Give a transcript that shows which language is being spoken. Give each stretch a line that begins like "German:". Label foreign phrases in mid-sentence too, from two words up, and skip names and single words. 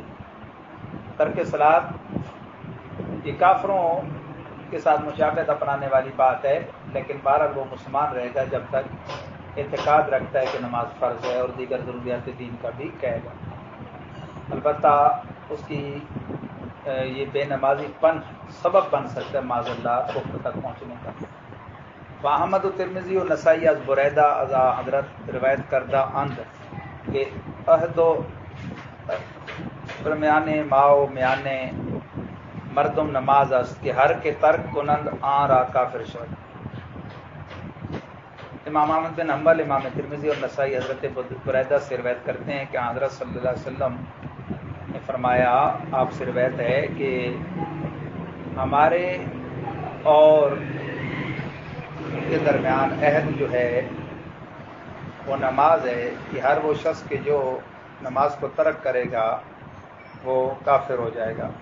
Urdu: ترک صلاۃ یہ کافروں کے ساتھ مشابہت اپنانے والی بات ہے، لیکن بہرحال وہ مسلمان رہے گا جب تک اعتقاد رکھتا ہے کہ نماز فرض ہے اور دیگر ضروریات دین کا بھی کہے گا۔ البتہ اس کی یہ بے نمازی پن سبب بن سکتا ہے
Arabic: معاذ اللہ
Urdu: کفر تک پہنچنے کا۔
Persian: احمد و ترمذی و نسائی از بریدہ از حضرت روایت کردہ اند کہ عہد و درمیان ما و میان مردم نماز است کہ ہر کے ترک کنند آن را کافر شد۔
Urdu: امام احمد بن حنبل، امام ترمذی اور نسائی حضرت بریدہ سے روایت کرتے ہیں کہ حضرت
Arabic: صلی اللہ علیہ وسلم
Urdu: نے فرمایا، آپ سے روایت ہے کہ ہمارے اور کے درمیان عہد جو ہے وہ نماز ہے کہ ہر وہ شخص کے جو نماز کو ترک کرے گا وہ کافر ہو جائے گا۔